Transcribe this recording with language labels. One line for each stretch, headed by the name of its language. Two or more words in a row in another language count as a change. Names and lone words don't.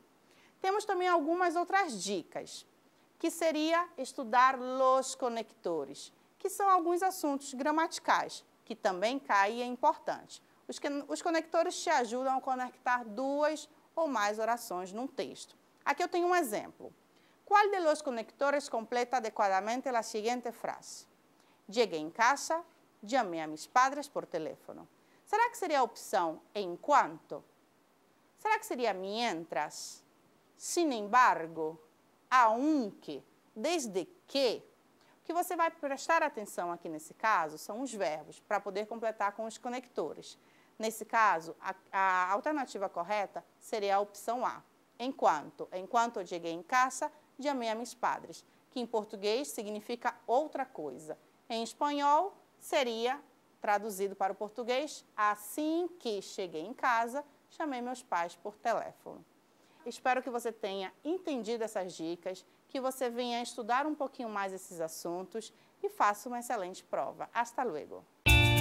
Portuguese: Temos também algumas outras dicas, que seria estudar
Spanish: los conectores,
Portuguese: que são alguns assuntos gramaticais, que também cai e é importante. Os conectores te ajudam a conectar duas ou mais orações num texto. Aqui eu tenho um exemplo.
Spanish: ¿Cuál de los conectores completa adecuadamente la siguiente frase? Llegué en casa, llamé a mis padres por teléfono.
Portuguese: Será que seria a opção enquanto? Será que seria
Spanish: mientras? Sin embargo? Aunque?
Portuguese: Desde que? O que você vai prestar atenção aqui nesse caso são os verbos, para poder completar com os conectores. Nesse caso, a alternativa correta seria a opção A. Enquanto. Enquanto eu cheguei em casa,
Spanish: llamé a mis padres,
Portuguese: que em português significa outra coisa. Em espanhol, seria traduzido para o português, assim que cheguei em casa, chamei meus pais por teléfono. Espero que você tenha entendido essas dicas, que você venha estudar um pouquinho mais esses assuntos e faça uma excelente prova.
Spanish: Hasta luego!